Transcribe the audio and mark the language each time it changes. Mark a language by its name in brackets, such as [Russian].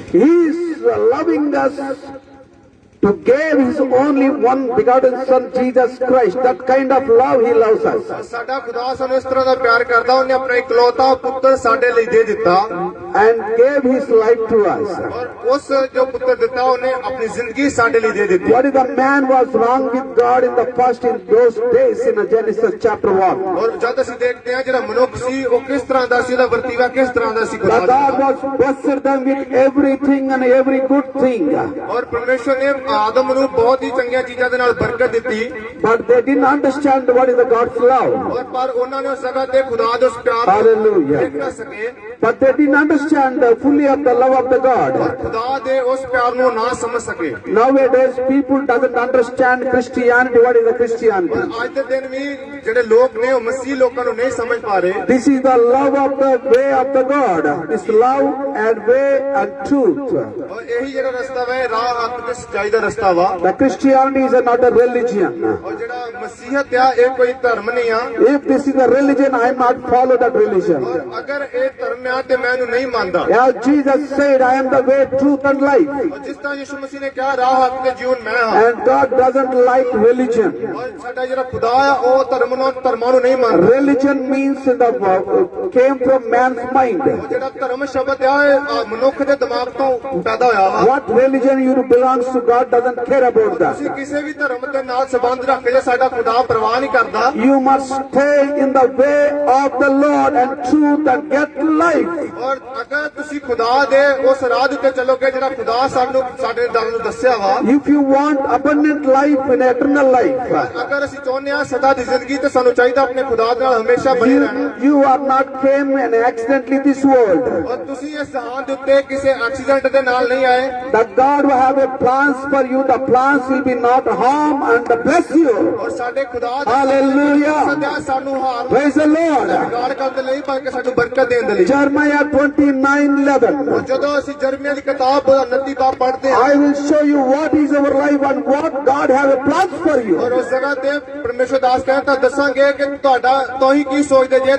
[English] He is loving us to give His only one begotten Son Jesus Christ. That kind of love He loves us. [Punjabi] ਸਾਡਾ ਖੁਦਾ ਸਾਨੂੰ ਇਸ ਤਰ੍ਹਾਂ ਦਾ ਪਿਆਰ ਕਰਦਾ ਉਹਨੇ ਆਪਣਾ ਇਕਲੌਤਾ ਪੁੱਤਰ ਸਾਡੇ ਲਈ ਦੇ ਦਿੱਤਾ [English] And gave His life to us. [Punjabi] ਔਰ ਉਸ ਜੋ ਪੁੱਤਰ ਦਿੱਤਾ ਉਹਨੇ ਆਪਣੀ ਜ਼ਿੰਦਗੀ ਸਾਡੇ ਲਈ ਦੇ ਦਿੱਤੀ [English] What if the man was wrong with God in the past in those days in Genesis chapter 1? [Punjabi] ਔਰ ਜਦ ਅਸੀਂ ਦੇਖਦੇ ਹਾਂ ਜਿਹੜਾ ਮਨੁੱਖ ਸੀ ਉਹ ਕਿਸ ਤਰ੍ਹਾਂ ਦਾ ਸੀ ਉਹਦਾ ਵਰਤੀਵਾ ਕਿਸ ਤਰ੍ਹਾਂ ਦਾ ਸੀ [English] The God was blessed them with everything and every good thing. [Punjabi] ਔਰ ਪਰਮੇਸ਼ਰ ਨੇ ਆਦਮ ਨੂੰ ਬਹੁਤ ਹੀ ਚੰਗੀਆਂ ਚੀਜ਼ਾਂ ਦੇ ਨਾਲ ਬਰਕਤ ਦਿੱਤੀ [English] But they didn't understand what is the God's love. [Punjabi] ਔਰ ਪਰ ਉਹਨਾਂ ਨੇ ਉਸ ਜਗ੍ਹਾ ਤੇ ਖੁਦਾ ਦੇ ਉਸ ਪਿਆਰ ਨੂੰ [English] Hallelujah. [Punjabi] ਦੇਖ ਨਾ ਸਕੇ [English] But they didn't understand fully of the love of the God. [Punjabi] ਔਰ ਖੁਦਾ ਦੇ ਉਸ ਪਿਆਰ ਨੂੰ ਨਾ ਸਮਝ ਸਕੇ [English] Nowadays people doesn't understand Christianity. What is the Christianity? [Punjabi] ਅੱਜ ਦੇ ਦਿਨ ਵੀ ਜਿਹੜੇ ਲੋਕ ਨੇ ਉਹ ਮਸੀਹ ਲੋਕਾਂ ਨੂੰ ਨਹੀਂ ਸਮਝ ਪਾ ਰਹੇ [English] This is the love of the way of the God. It's love and way and truth. [Punjabi] ਔਰ ਇਹੀ ਜਿਹੜਾ ਰਸਤਾ ਵਾ ਇਹ ਰਾਹ ਹੱਕ ਤੇ ਸੱਚਾਈ ਦਾ ਰਸਤਾ ਵਾ [English] The Christianity is not a religion. [Punjabi] ਔਰ ਜਿਹੜਾ ਮਸੀਹਤ ਆ ਇਹ ਕੋਈ ਧਰਮ ਨਹੀਂ ਆ [English] If this is a religion, I am not follow that religion. [Punjabi] ਔਰ ਅਗਰ ਇਹ ਧਰਮ ਆ ਤੇ ਮੈਂ ਇਹਨੂੰ ਨਹੀਂ ਮੰਨਦਾ [English] As Jesus said, I am the way, truth and life. [Punjabi] ਔਰ ਜਿਸ ਤਰ੍ਹਾਂ ਯਿਸੂ ਮਸੀਹ ਨੇ ਕਿਹਾ ਰਾਹ ਹੱਕ ਤੇ ਜੀਵਨ ਮੈਂ ਹਾਂ [English] And God doesn't like religion. [Punjabi] ਔਰ ਸਾਡਾ ਜਿਹੜਾ ਖੁਦਾ ਆ ਉਹ ਧਰਮਾਂ ਨੂੰ ਨਹੀਂ ਮੰਨਦਾ [English] Religion means came from man's mind. [Punjabi] ਉਹ ਜਿਹੜਾ ਧਰਮ ਸ਼ਬਦ ਆ ਇਹ ਮਨੁੱਖ ਦੇ ਦਿਮਾਗ ਤੋਂ ਪੈਦਾ ਹੋਇਆ ਵਾ [English] What religion you belongs to, God doesn't care about [Punjabi] ਤੁਸੀਂ [English] that. [Punjabi] ਕਿਸੇ ਵੀ ਧਰਮ ਦੇ ਨਾਲ ਸੰਬੰਧ ਰੱਖ ਕੇ ਸਾਡਾ ਖੁਦਾ ਪਰਵਾਹ ਨਹੀਂ ਕਰਦਾ [English] You must stay in the way of the Lord and truth and get life. life. [Punjabi] ਔਰ ਅਗਰ ਤੁਸੀਂ ਖੁਦਾ ਦੇ ਉਸ ਰਾਹ ਦੇ ਉੱਤੇ ਚੱਲੋਗੇ ਜਿਹੜਾ ਖੁਦਾ ਸਾਨੂੰ ਸਾਡੇ ਦਲ ਨੂੰ ਦੱਸਿਆ ਵਾ, [English] If you want abundant life and eternal life, [Punjabi] ਅਗਰ ਅਸੀਂ ਚਾਹੁੰਦੇ ਹਾਂ ਸਦਾ ਦੀ ਜ਼ਿੰਦਗੀ ਤੇ ਸਾਨੂੰ ਚਾਹੀਦਾ ਆਪਣੇ ਖੁਦਾ ਦੇ ਨਾਲ ਹਮੇਸ਼ਾ ਬਣੇ ਰਹਿਣਾ। [English] you are not came and accidentally this world. [Punjabi] ਔਰ ਤੁਸੀਂ ਇਸ ਜਹਾਨ ਦੇ ਉੱਤੇ ਕਿਸੇ ਐਕਸੀਡੈਂਟ ਦੇ ਨਾਲ ਨਹੀਂ ਆਏ। [English] That God will have a plans for you. The plans will be not harm and bless you. [Punjabi] ਔਰ ਸਾਡੇ ਖੁਦਾ [English] Hallelujah. [Punjabi] ਸਦਾ ਸਾਨੂੰ ਹਾਰ [English] Praise the Lord. [Punjabi] ਵਿਗਾੜ ਕਰਨ ਦੇ ਲਈ ਬਲਕਿ ਸਾਨੂੰ ਬਰਕਤ ਦੇਣ ਦੇ ਲਈ। [English] Jeremiah 29:11. [Punjabi] ਜਦੋਂ ਅਸੀਂ ਜਰਮੀਆ ਦੀ ਕਿਤਾਬ 29 ਬਾਬ ਪੜ੍ਹਦੇ ਹਾਂ, [English] I will show you what is our life and what God have a plans for you. [Punjabi] ਔਰ ਉਸ ਜਗ੍ਹਾ ਤੇ ਪਰਮੇਸ਼ਰ ਦਾਸ ਕਹਿੰਦਾ ਦੱਸਾਂਗੇ ਕਿ ਤੁਹਾਡਾ ਤੁਸੀਂ ਕੀ ਸੋਚਦੇ ਜੇ।